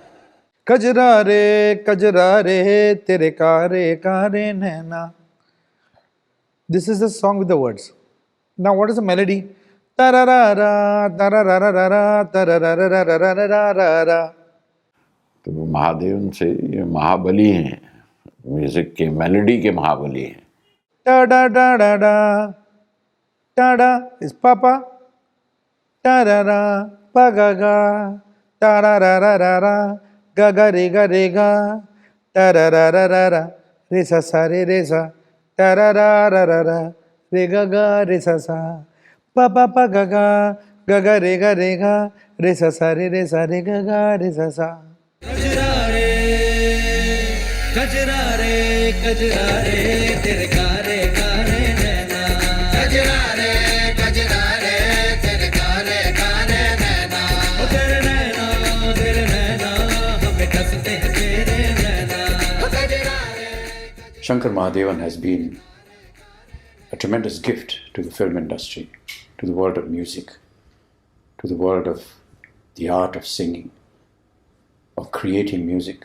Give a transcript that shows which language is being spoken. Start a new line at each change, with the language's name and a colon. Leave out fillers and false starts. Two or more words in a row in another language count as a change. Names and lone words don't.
Hindi: कजरा रे, तेरे कारे नैना.
English: This is the song with the words. Now, what is the melody? Tararara, tararara, tararara.
Hindi: तो महादेवन से ये महाबली हैं, म्यूजिक के मेलोडी के महाबली हैं. Da da da da da. Da da is Papa. Da da da, pa ga ga. Da da da da da da. Ga ga re ga. Da da da da da da. Re sa sa re sa. Ta ra ra ra ra ra, re ga ga re sa sa, pa pa pa ga ga re ga, re sa re ga re sa sa. कजरा रे तेरे कारे कारे नैना कजरा रे तेरे कारे कारे नैना ओ तेरे नैना हमें कसते हैं तेरे नैना कजरा रे
English: Shankar Mahadevan has been a tremendous gift to the film industry, to the world of music, to the world of the art of singing, of creating music.